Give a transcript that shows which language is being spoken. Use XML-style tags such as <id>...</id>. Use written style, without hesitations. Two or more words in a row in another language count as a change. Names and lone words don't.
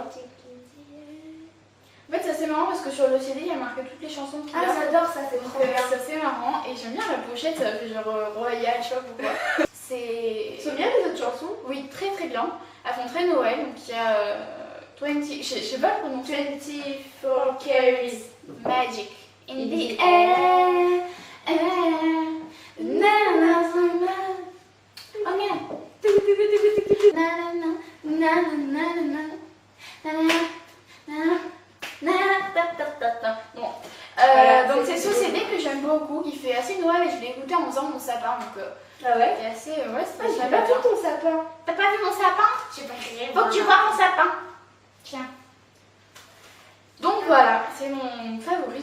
<fr>En fait, ça c'est marrant parce que sur le CD, il y a marqué toutes les chansons qu'il y a. j'adore ça, c'est Donc, ça c'est marrant. Et j'aime bien la pochette, ça fait genre royal, je sais pas pourquoi. C'est. Sont bien les autres chansons? Oui, très très bien. Elles font très Noël, donc il y a 20. Je sais pas le prononcer.</fr> <en>24 carries. Magic in the air. Na na na na.</en> <fr>Ok. Na na na na na na na na na na. Bon. Donc c'est ce CD que j'aime beaucoup, qui fait assez Noël et je l'ai écouté en faisant mon sapin, donc Ah ouais? c'est assez. Ouais, c'est Ah, pas j'ai pas vu ton sapin. T'as pas vu mon sapin? J'ai pas vu. Faut que tu vois mon sapin. Tiens. Donc voilà, c'est mon favori.</fr>